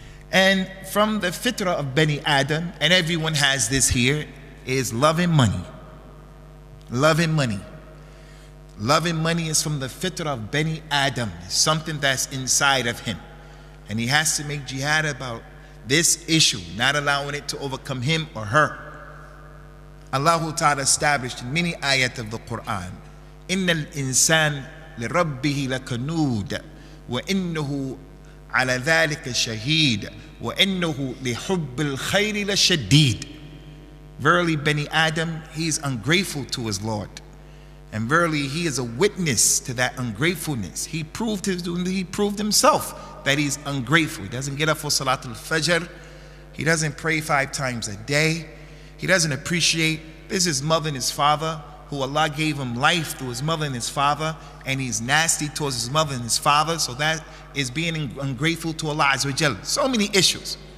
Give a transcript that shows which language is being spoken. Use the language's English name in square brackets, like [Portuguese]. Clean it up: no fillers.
[English] And from the fitrah of Bani Adam, and everyone has this here, is loving money. Loving money. Loving money is from the fitrah of Bani Adam. It's something that's inside of him. And he has to make jihad about this issue, not allowing it to overcome him or her. Allah Ta'ala established in many ayat of the Quran, [Arabic] إِنَّ الْإِنسَانِ لِرَبِّهِ لَكَنُودَ وَإِنَّهُ على ذلك شهيد وإنه لحب الخير لشديد. [English] Verily, Bani Adam, he is ungrateful to his Lord. And verily, he is a witness to that ungratefulness. He proved himself that he's ungrateful. He doesn't get up for Salatul Fajr. He doesn't pray 5 times a day. He doesn't appreciate this is his mother and his father, who Allah gave him life through his mother and his father, and he's nasty towards his mother and his father, so that is being ungrateful to Allah Azza wa Jal. So many issues.